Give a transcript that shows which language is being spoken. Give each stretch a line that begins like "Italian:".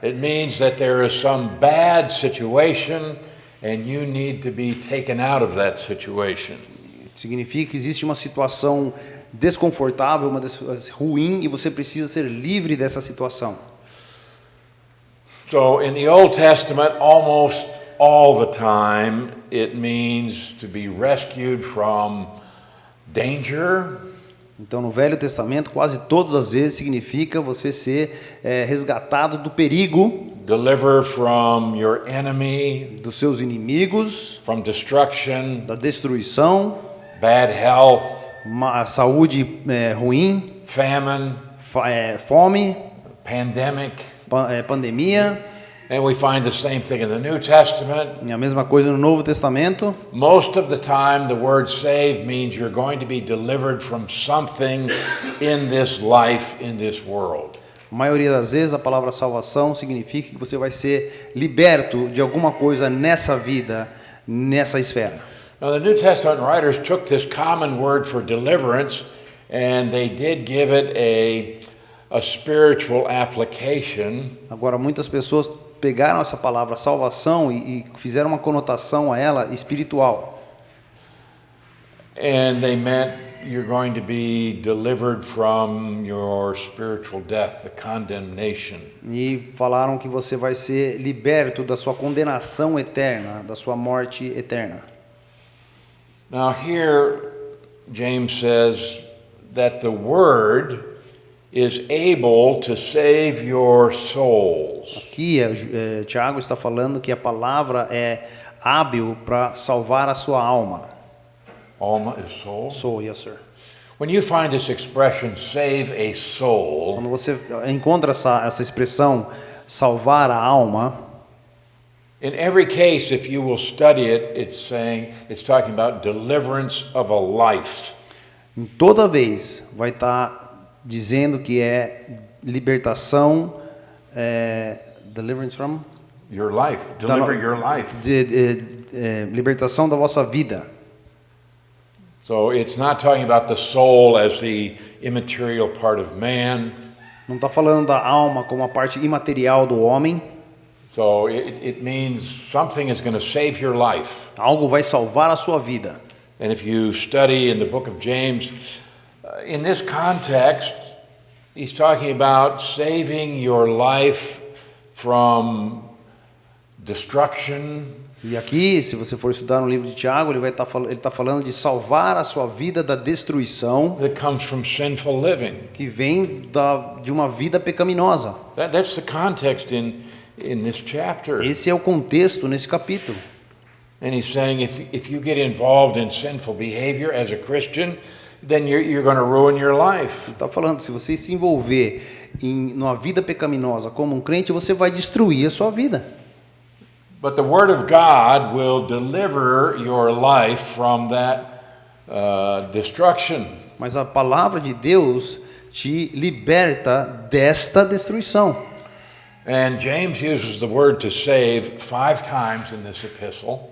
English: It means that there is some bad situation and you need to be taken out of that situation.
Portuguese: Significa que existe uma situação desconfortável, ruim, e você precisa ser livre dessa situação.
English: So in the Old Testament, almost all the time, it means to be rescued from danger.
Portuguese: Então, no Velho Testamento, quase todas as vezes significa você ser resgatado do perigo,
English: Deliver from your enemy,
Portuguese: dos seus inimigos,
English: from destruction,
Portuguese: da destruição,
English: bad health,
Portuguese: saúde ruim,
English: famine,
Portuguese: fome,
English: pandemic.
Portuguese: Pandemia.
English: And we find the same thing in the New Testament.
Portuguese: E a mesma coisa no Novo Testamento.
English: Most of the time, the word save means you're going to be delivered from something in this life, in this world.
Portuguese: A maioria das vezes a palavra salvação significa que você vai ser liberto de alguma coisa nessa vida, nessa esfera.
English: Now, the New Testament writers took this common word for deliverance and they did give it a spiritual application.
Portuguese: Agora, muitas pessoas pegaram essa palavra salvação e fizeram uma conotação a ela espiritual.
English: And they meant you're going to be delivered from your spiritual death, the condemnation.
Portuguese: E falaram que você vai ser liberto da sua condenação eterna, da sua morte eterna.
English: Now here, James says that the word is able to save your souls.
Portuguese: Aqui, Tiago está falando que a palavra é hábil para salvar a sua alma.
English: Alma is soul. Soul, yes, sir. When you find this expression, save a soul,
Portuguese: Quando você encontra essa expressão, salvar a alma,
English: in every case, if you will study it, it's talking about deliverance of a life.
Portuguese: em toda vez vai estar dizendo que é libertação,
English: deliverance from? Your life. Deliver your life.
Portuguese: Libertação da vossa vida.
English: So it's not talking about the soul as the immaterial part of man.
Portuguese: Não está falando da alma como a parte imaterial do homem.
English: So it means something is going to save your life.
Portuguese: Algo vai salvar a sua vida.
English: And if you study in the book of James, in this context, he's talking about saving your life from destruction.
Portuguese: E aqui, se você for estudar no livro de Tiago, ele está falando de salvar a sua vida da destruição
English: That comes from sinful living.
Portuguese: que vem de uma vida pecaminosa.
English: That's the context in this chapter.
Portuguese: Esse é o contexto nesse capítulo.
English: And he's saying if you get involved in sinful behavior as a Christian, then you're going to ruin your life.
Portuguese: Ele está falando, se você se envolver numa vida pecaminosa como um crente, você vai destruir a sua vida.
English: But the Word of God will deliver your life from that destruction.
Portuguese: Mas a palavra de Deus te liberta desta destruição.
English: And James uses the word to save 5 times in this epistle.